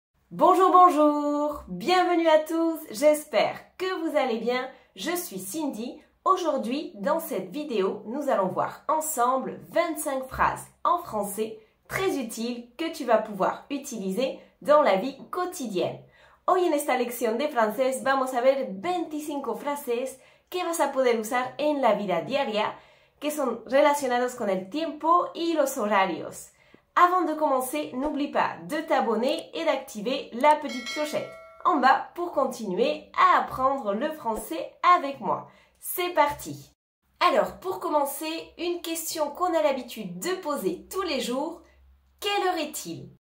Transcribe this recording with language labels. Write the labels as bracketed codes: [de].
[fr] Bonjour, bonjour, bienvenue à tous, j'espère que vous allez bien. Je suis Cindy. Aujourd'hui, dans cette vidéo, nous allons voir ensemble 25 phrases en français très utiles que tu vas pouvoir utiliser dans la vie quotidienne. [es] Hoy en esta lección de francés vamos a ver 25 frases que vas a poder usar en la vida diaria que son relacionados con el tiempo y los horarios. [fr] Avant de commencer, n'oublie pas de t'abonner et d'activer la petite clochette en bas pour continuer à apprendre le français avec moi. C'est parti! Alors, pour commencer, une question qu'on a l'habitude de poser tous les jours. Quelle heure est-il?